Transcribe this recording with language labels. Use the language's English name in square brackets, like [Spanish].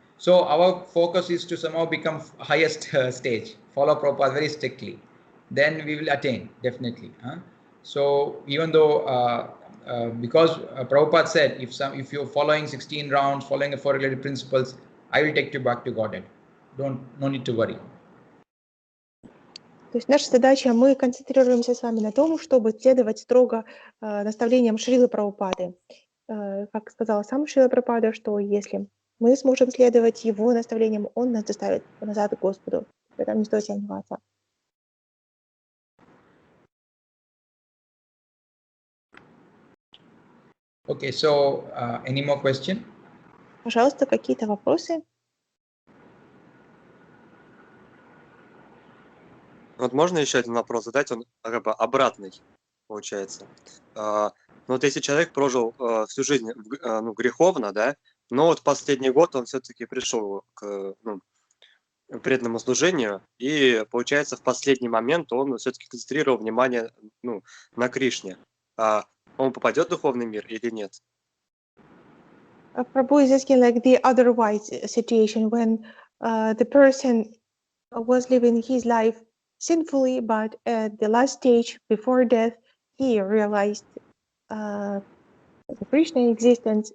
[English] So our focus is to somehow become highest stage, follow Prabhupada very strictly. Then we will attain, definitely. So even though, because Prabhupada said, if you're following 16 rounds, following the 4 related principles, I will take you back to Godhead. No need to worry. [Russian] То есть наша задача, мы концентрируемся с вами на том, чтобы следовать строго наставлениям Шрилы Прабхупады. Как сказала сам Шрила Прабхупада, что если мы сможем следовать его наставлениям, он нас доставит назад к Господу. В этом не стоит сомневаться. [English] Okay, so any more question? [Russian] Пожалуйста, какие-то вопросы? Вот можно еще один вопрос задать, он как бы обратный получается. Ну вот если человек прожил всю жизнь греховно, да, но вот последний год он все-таки пришел к преданному служению, и получается в последний момент он все-таки концентрировал внимание на Кришне. Он попадет в духовный мир или нет? [English] Prabhu is asking like the otherwise situation when the person was living his life sinfully, but at the last stage before death, he realized the Krishna existence.